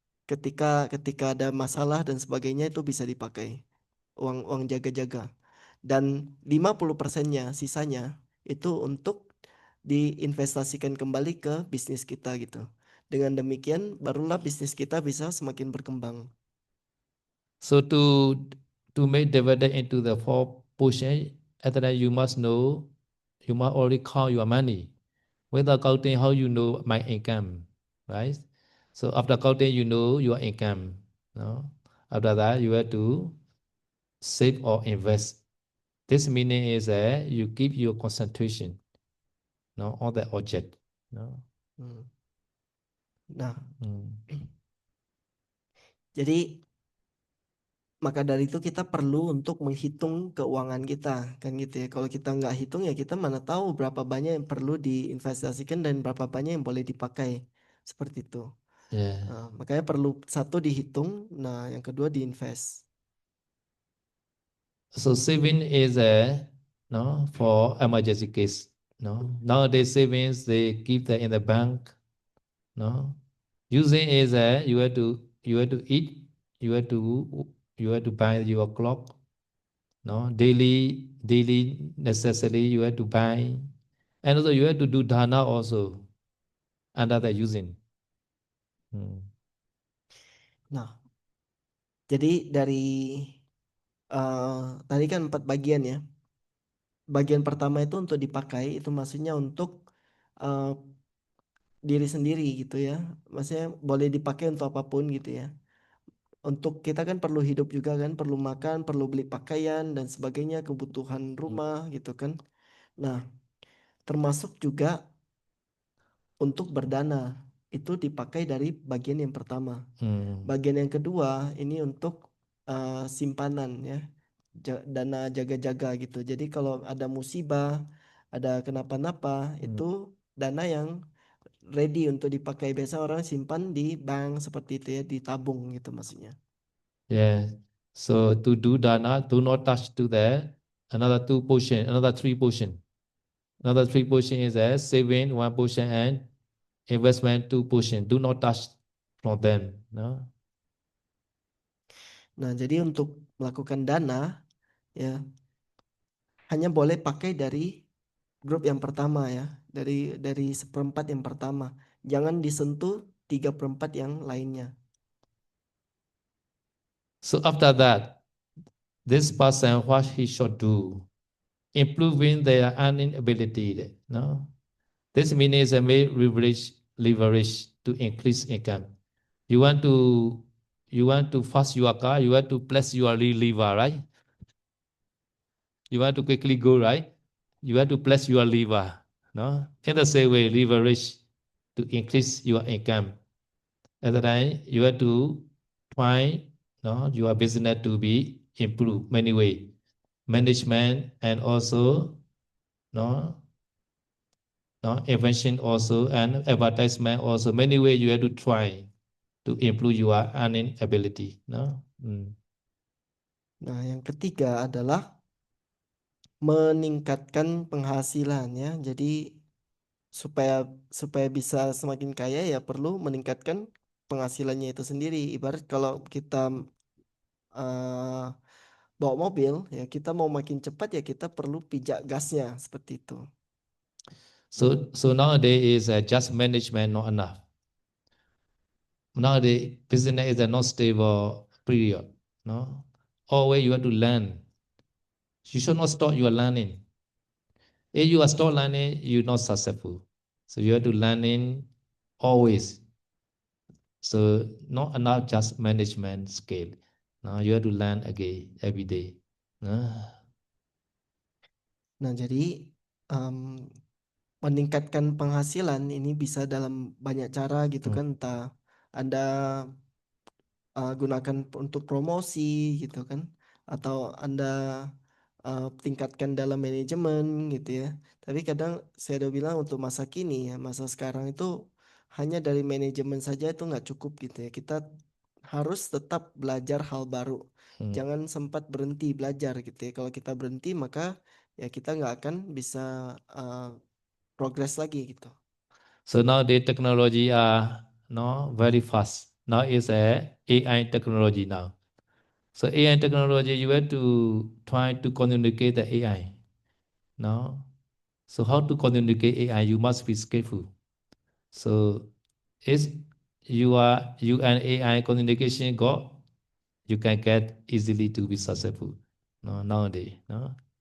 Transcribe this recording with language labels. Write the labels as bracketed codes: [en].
[id] Ketika ketika ada masalah dan sebagainya itu bisa dipakai. Uang uang jaga-jaga. Dan 50%-nya sisanya itu untuk diinvestasikan kembali ke bisnis kita gitu. Dengan demikian barulah bisnis kita bisa semakin berkembang. [en] So to make dividend into the four portion, at that you must know, you must already count your money. Without counting, how you know my income, right? So after counting, you know your income. No? After that, you have to save or invest. This meaning is that you keep your concentration, no, on the object. No? Hmm. Nah, Mm. [id] jadi maka dari itu kita perlu untuk menghitung keuangan kita kan gitu ya. Kalau kita nggak hitung ya kita mana tahu berapa banyak yang perlu diinvestasikan dan berapa banyak yang boleh dipakai seperti itu. Yeah. Makanya perlu satu dihitung, nah yang kedua diinvest. [en] So saving is a no for emergency case. No, nowadays savings they keep that in the bank. No, using is a you have to eat, you have to you have to buy your clock. No, daily necessary you have to buy, and also you have to do dana also under the using. Hmm. [id] Nah, jadi dari tadi kan 4 bagian ya. Bagian pertama itu untuk dipakai, itu maksudnya untuk eh, diri sendiri gitu ya. Maksudnya boleh dipakai untuk apapun gitu ya. Untuk kita kan perlu hidup juga kan, perlu makan, perlu beli pakaian dan sebagainya, kebutuhan rumah gitu kan. Nah, termasuk juga untuk berdana. Itu dipakai dari bagian yang pertama. Hmm. Bagian yang kedua ini untuk simpanan ya, dana jaga-jaga gitu. Jadi kalau ada musibah, ada kenapa-napa, Hmm. itu dana yang ready untuk dipakai. Biasa orang simpan di bank seperti itu ya, ditabung gitu maksudnya. Yeah. [en] So to do dana, do not touch to the another two portion, another three portion. Another three portion is a saving one portion and investment two portion. Do not touch from them. No. [id] Nah, jadi untuk melakukan dana ya hanya boleh pakai dari grup yang pertama ya, dari seperempat yang pertama. Jangan disentuh 3/4 yang lainnya. [en] So after that, this person what he should do, improving their earning ability. No. This means a may leverage to increase income. You want to you want to fast your car, you want to press your lever, right? You want to quickly go, right? You have to press your lever. No? In the same way, leverage to increase your income. At the time, you have to try no, your business to be improved many way. Management and also no, no invention also and advertisement also many way you have to try to improve your earning ability. No? Mm. [id] Nah, yang ketiga adalah meningkatkan penghasilan ya. Jadi supaya supaya bisa semakin kaya ya perlu meningkatkan penghasilannya itu sendiri. Ibarat kalau kita eh, bawa mobil ya kita mau makin cepat ya kita perlu pijak gasnya seperti itu. [en] So nowadays is just management not enough. Now the business is a not stable period. No, always you have to learn. You should not stop your learning. If you are stop learning, you're not successful. So you have to learning always. So not enough just management skill. Now you have to learn again every day. No? [id] Nah, jadi em, meningkatkan penghasilan ini bisa dalam banyak cara gitu Mm. kan. Entah Anda gunakan untuk promosi gitu kan, atau Anda tingkatkan dalam manajemen gitu ya. Tapi kadang saya udah bilang untuk masa kini ya, masa sekarang itu hanya dari manajemen saja itu nggak cukup gitu ya. Kita harus tetap belajar hal baru. Mm. Jangan sempat berhenti belajar gitu ya. Kalau kita berhenti maka ya kita nggak akan bisa uh, progres lagi gitu. [en] So now the technology are no very fast. Now is a AI technology now. So AI technology, you have to try to communicate the AI. No. So how to communicate AI? You must be skillful. So is you and AI communication go, you can get easily to be successful. No, nowadays. No.